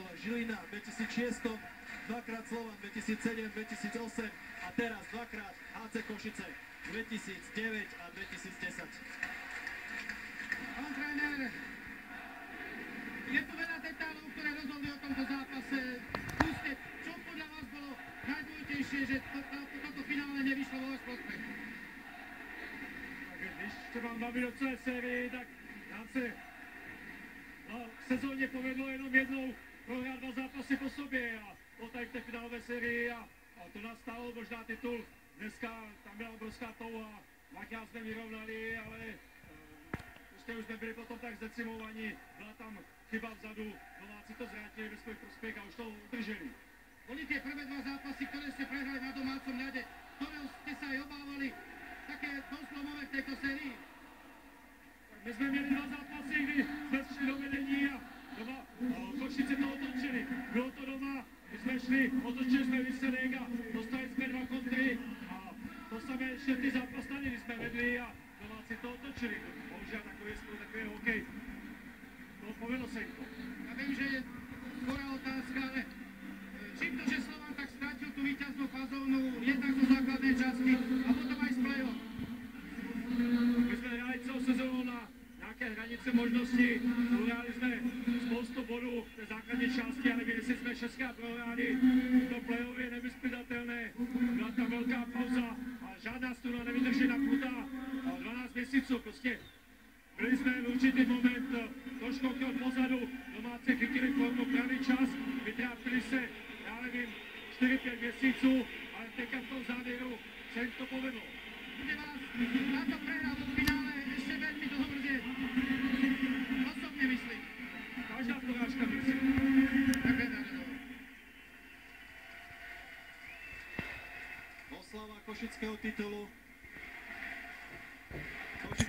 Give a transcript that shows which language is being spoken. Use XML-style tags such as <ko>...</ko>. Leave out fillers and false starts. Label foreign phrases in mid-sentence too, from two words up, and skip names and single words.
<sk>Žilina v 2006, dvakrát Slovan 2007, 2008 a teraz dvakrát HC Košice 2009 a 2010. Pán tréner, je tu veľa detailov, ktoré rozhodli o tomto zápase. Skúste, čo podľa vás bolo najdôležitejšie, že toto finále nevyšlo vo váš prospech?</sk> <cs>Tak když se vám baví do celé sérii, tak nám se v sezóně povedlo jenom jednou prohrát 2 zápasy po sobě a tady v té finálové sérii a to nás stálo možná titul. Dneska tam byla obrovská touha, dvakrát jsme vyrovnali, ale prostě už jsme byli potom tak zdecimovaní, byla tam chyba vzadu, Nováci to zvrátili ve svůj prospěch a už to udrželi.</cs> <sk>Oni tie prvé 2 zápasy, ktoré ste prehrali na domácom ľade, ktorého ste sa aj obávali, také dosť zlomové v tejto sérii?</sk> <cs>My jsme měli 2 zápasy, kdy jsme šli do vedení a doma Košice to otočili. Bylo to doma, my jsme šli, otočili jsme výsledek a dostali jsme 2 kontry a to samé ještě ty zápas tady, kdy jsme vedli a domáci to otočili. Bohužel takový hokej. No, povedlo se jim to.</cs> <sk>Ja viem, že je skoro otázka, ale čím to, že Slovan tak strátil tú víťaznú fazónu jednak zo základnej časti a potom aj z play-off?</sk> <cs>My jsme hráli celou sezónu na nějaké hranice možností, uhrali jsme spoustu bodů v té základní části, ale jestli jsme 6krát prohráli, to play-off je nevyspytatelné, byla tam velká pauza a žádná struna nevydrží napnutá 12 měsíců, prostě byli jsme v určitý moment trošku krok pozadu, domáci chytili formu pravý čas, vytrápili se, já nevím, 4-5 měsíců, ale teďka v tom závěru se jim to povedlo.</cs> <sk>Bude vás táto prehra vo finále ešte veľmi dlho mrzieť. Osobne myslím. Každá porážka myslí. Ďakujem za rozhovor. Oslava košického titulu.</sk>